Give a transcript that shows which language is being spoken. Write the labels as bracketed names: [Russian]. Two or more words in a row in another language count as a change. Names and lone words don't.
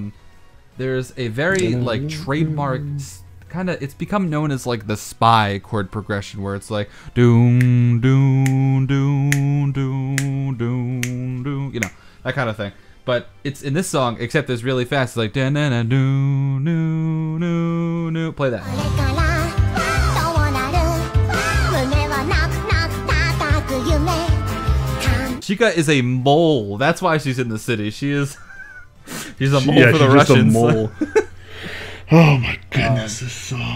[English] There's a very like trademark. Kind of, it's become known as like the spy chord progression where it's like doom doom doom doom doom doom, you know, that kind of thing. But it's in this song, except it's really fast. It's like da na na doo noo noo noo. Play that. Chika is a mole. That's why she's in the city. She's a mole for the Russians. Just a mole. Oh my goodness, this song.